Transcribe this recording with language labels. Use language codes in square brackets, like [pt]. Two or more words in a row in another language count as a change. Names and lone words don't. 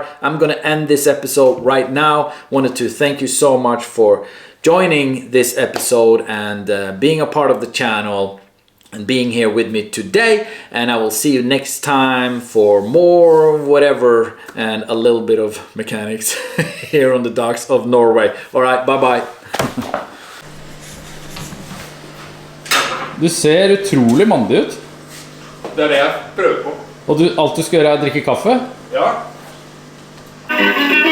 [en] I'm going to end this episode right now. Wanted to thank you so much for joining this episode and being a part of the channel and being here with me today. And I will see you next time for more whatever and a little bit of mechanics here on the docks of Norway. All right, bye-bye. [no] Du ser utrolig mandig ut. Det det jeg prøver på. Og alt du skal gjøre er å drikke kaffe? Ja.